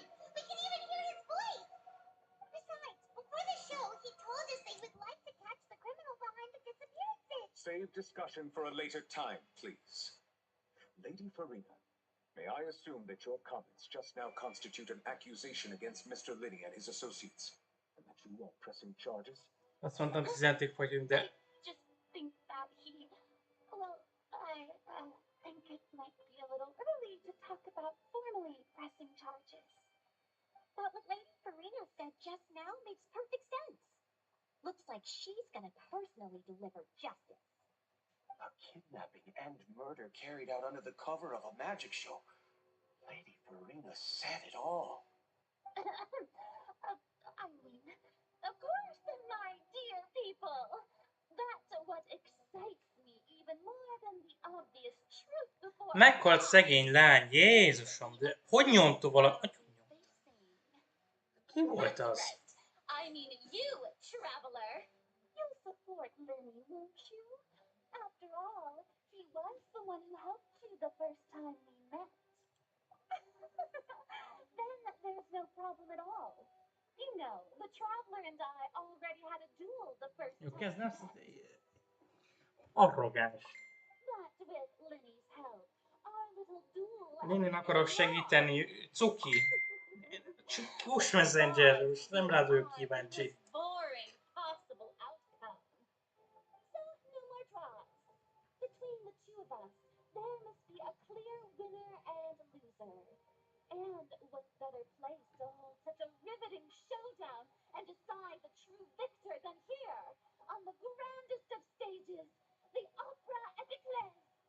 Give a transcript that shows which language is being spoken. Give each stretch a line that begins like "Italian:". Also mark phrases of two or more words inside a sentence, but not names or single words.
English: We can even hear his voice. Besides, before the show, he told us they would like to catch the criminal behind the disappearances. Save discussion for a later time, please. Lady Farina, may I assume that your comments just now constitute an accusation against Mr. Linney and his associates, and that you are pressing charges?
Hungarian: Azt mondtam, 15-ig vagyunk, de...
English: I just think that I think it might be a little early to talk about formally pressing charges. But what Lady Farina said just now makes perfect sense. Looks like she's gonna personally deliver justice. A kidnapping and murder carried out under the cover of a magic show. Lady Farina said it all. I mean, of course, my dear people. That's what excites me even more than the obvious truth before
Hungarian: Meghalt szegény lány, Jézusom, de hogy nyomta valami? Ki volt az?
English: I mean you, traveler. You'll support Lenny, won't you? After all, he was the one who helped you the first time we met. Then there's no problem at all. You know, the traveler and I already had a duel the first
Hungarian: Jó,
English: time.
Hungarian: kezd nem... Arrogáns.
English: But with Lenny's help, our little duel...
Hungarian: Én akarok segíteni, cuki. Push Messenger, most nem rád vagyok kíváncsi.
English: Boring possible outcome. So, no more draws. Between the two of us, there must be a clear winner and loser. And what better place to hold such a riveting showdown and decide the true victor than here, on the grandest of stages, the Opera Epiclese.